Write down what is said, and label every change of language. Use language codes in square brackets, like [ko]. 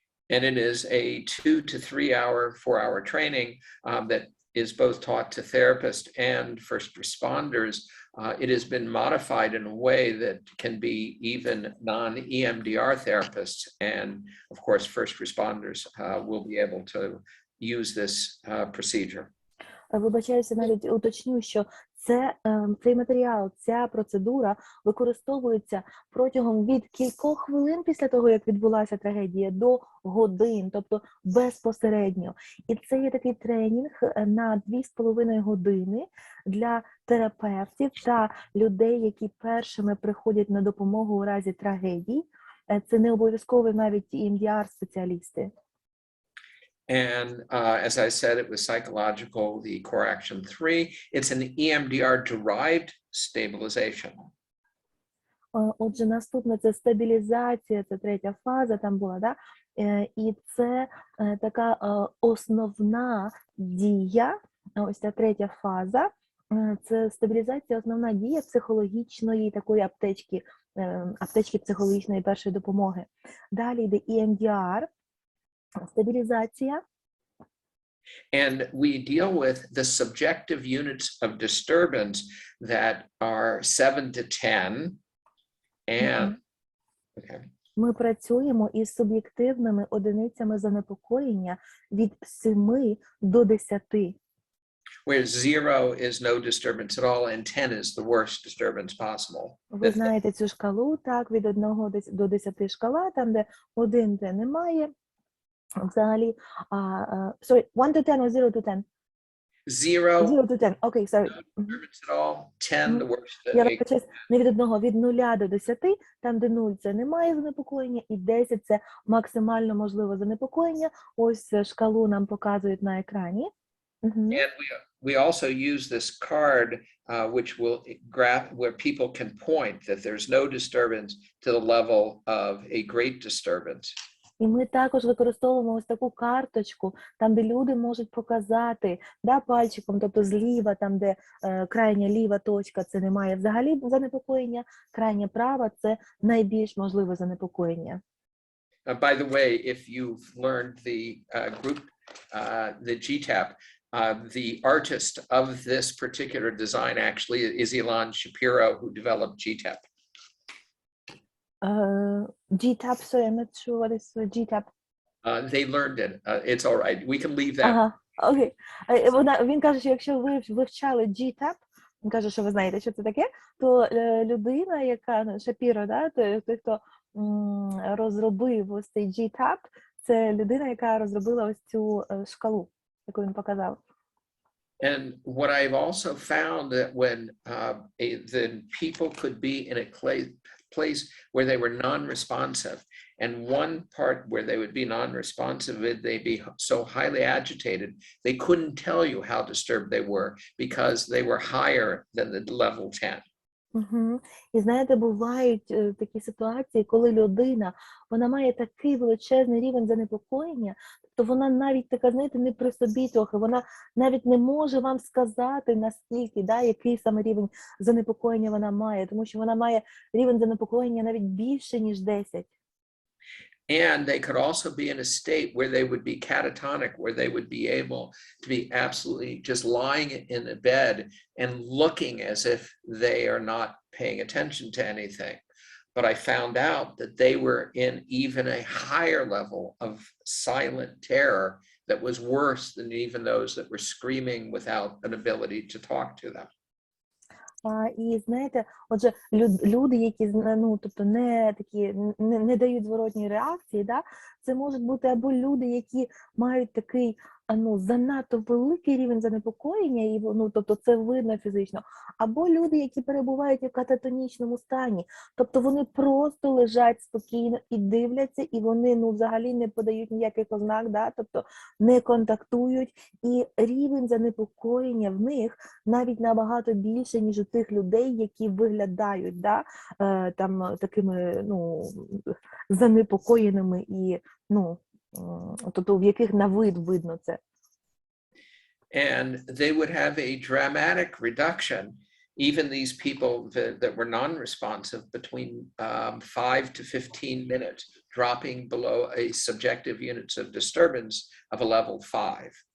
[en] And it is a 2 to 3 hour, 4-hour training that is both taught to therapists and first responders. It has been modified in a way that can be even non-EMDR therapists. And of course, first responders will be able to use this procedure. [uk] Вибачаюся, навіть уточню, що цей матеріал, ця процедура використовується протягом від кількох хвилин після того, як відбулася трагедія, до годин, тобто безпосередньо. І це є такий тренінг на 2,5 години для терапевтів та людей, які першими приходять на допомогу у разі трагедій. Це не обов'язково навіть EMDR-спеціалісти. [en] And as I said, it was psychological, the core action 3. It's an EMDR-derived stabilization. [uk] Отже, наступне – це стабілізація, це третя фаза там була, да? І це така основна дія, ось ця третя фаза, це стабілізація, основна дія психологічної такої аптечки психологічної першої допомоги. Далі йде EMDR, стабілізація. [en] And we deal with the subjective units of disturbance that are 7 to 10. And okay. [uk] Ми працюємо із суб'єктивними одиницями занепокоєння від 7 до 10. [en] Where 0 is no disturbance at all and 10 is the worst disturbance possible. [uk] Ви знаєте цю шкалу, так, від 1 до 10 шкала, там де 1 де немає. Взагалі, [en] sorry, 1 to 10 or 0 to 10? 0 to 10, окей, sorry. No disturbance at all, 10 the worst. [uk] Я вибачаюсь, не від 1, від 0 до 10, там де 0 це немає занепокоєння, і 10 це максимально можливе занепокоєння. Ось шкалу нам показують на екрані. [en] And we also use this card, which will graph where people can point that there's no disturbance to the level of a great disturbance. [uk] І ми також використовуємо ось таку карточку, там, де люди можуть показати, пальчиком, тобто зліва, там, де крайня ліва точка, це немає взагалі занепокоєння, крайня права – це найбільш можливе занепокоєння. [en] By the way, if you've learned the group, the GTAP, the artist of this particular design actually is Elon Shapiro, who developed GTAP. GTAP, sorry, I'm not sure what is GTAP. They learned it. It's all right. We can leave that. [uk] Окей. Він каже, що якщо ви вивчали GTAP, він каже, що ви знаєте, що це таке, то людина, яка, Шапіро, той, хто розробив ось цей GTAP, це людина, яка розробила ось цю шкалу, яку він показав. [en] And what I've also found that when the people could be in a place where they were non-responsive, And one part where they would be non-responsive, they'd be so highly agitated, they couldn't tell you how disturbed they were because they were higher than the level 10. Угу. [uk] І знаєте, бувають такі ситуації, коли людина, вона має такий величезний рівень занепокоєння, то вона навіть така, знаєте, не при собі трохи, вона навіть не може вам сказати, наскільки, да, який саме рівень занепокоєння вона має, тому що вона має рівень занепокоєння навіть більше, ніж 10. [en] And they could also be in a state where they would be catatonic, where they would be able to be absolutely just lying in a bed and looking as if they are not paying attention to anything. But I found out that they were in even a higher level of silent terror that was worse than even those that were screaming without an ability to talk to them. [uk] І знаєте, отже, люди, які, ну, тобто не дають зворотньої реакції, да, це можуть бути або люди, які мають такий, ну, занадто великий рівень занепокоєння, і, ну, тобто це видно фізично, або люди, які перебувають у кататонічному стані, тобто вони просто лежать спокійно і дивляться, і вони, ну, взагалі не подають ніяких ознак, да, тобто не контактують, і рівень занепокоєння в них навіть набагато більше, ніж у тих людей, які виглядають, да, там такими, ну, занепокоєними і, ну, тобто в яких на вид видно це. [en] And they would have a dramatic reduction, even these people that were non-responsive, between 5 to 15 minutes, dropping below a subjective units of disturbance of a level 5.